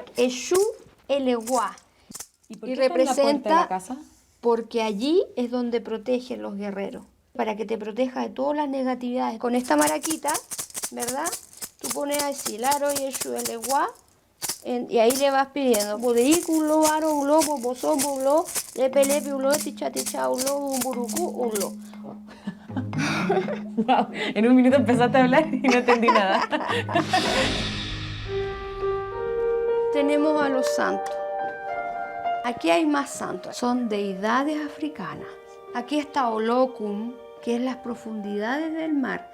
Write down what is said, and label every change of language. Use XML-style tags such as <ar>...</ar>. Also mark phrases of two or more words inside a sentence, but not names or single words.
<es>Eshu Eleguá. ¿Y por qué está en la puerta de la casa? Porque allí es donde protegen los guerreros, para que te proteja de todas las negatividades. Con esta maraquita, ¿verdad? Tú pones así, Laro y Eshu Eleguá, y ahí le vas pidiendo.</es> <luq>Bodeiculo, Aro, Ulo, Bobosobo, Ulo, Lepe, Lepe, Ulo, Ticha, Ticha, Ulo, Umburuku, Ulo.</luq> <es>Wow, en un minuto empezaste a hablar y no entendí nada. Tenemos a los santos. Aquí hay más santos, son deidades africanas. Aquí está Olokun, que es las profundidades del mar.</es>